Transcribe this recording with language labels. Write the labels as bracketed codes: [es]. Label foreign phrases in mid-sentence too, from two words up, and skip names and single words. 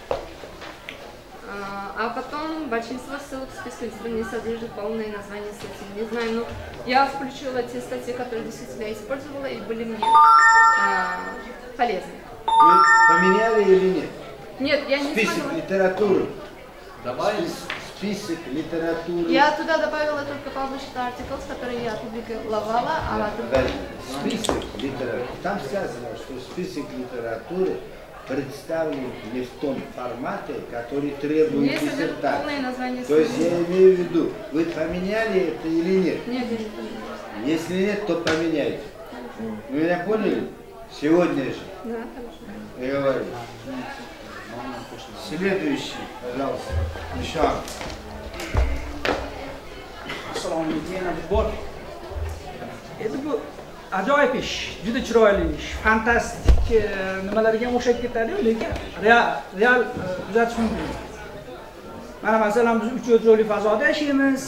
[ru] А потом большинство ссылок в списке не содержит полное название статьи. Не знаю, но я включила те статьи, которые действительно использовала и были мне полезны. Вы поменяли или нет? Нет, я не список смогла. Литературы. Добавили? Список литературы. Я туда добавила только [en] published articles, [ru] которые я опубликовала. Список литературы. Там сказано, что список литературы представлен не в том формате, который требует диссертации. То есть я имею в виду, вы поменяли это или нет? Нет, я не поменяла. Если нет, то поменяйте. Вы меня поняли? Сегодня же. Да, хорошо. Я говорю. Следующий, пожалуйста. Мишан. [uz] Assalomu alaykum. Endi bu ajoyib ish, juda chiroyli ish, fantastik nimalarga o'xshab ketadi, lekin real kuzatish mumkin. Mana masalan biz 3 o'lchovli fazoda yashaymiz.